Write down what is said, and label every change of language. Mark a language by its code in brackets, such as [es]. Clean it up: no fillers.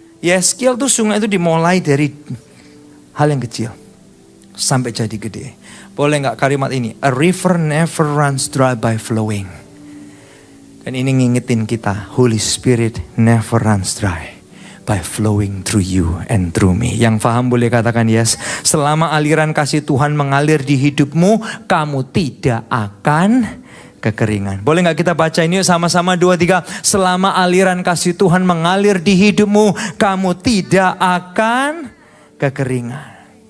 [id] Yehezkiel tuh sungai itu dimulai dari hal yang kecil. Sampai jadi gede. Boleh gak kalimat ini? [en] A river never runs dry by flowing. [id] Dan ini ngingetin kita. [en] Holy Spirit never runs dry by flowing through you and through me. [id] Yang paham boleh katakan yes. Selama aliran kasih Tuhan mengalir di hidupmu, kamu tidak akan kekeringan. Boleh gak kita baca ini sama-sama 2, 3. Selama aliran kasih Tuhan mengalir di hidupmu, kamu tidak akan kekeringan.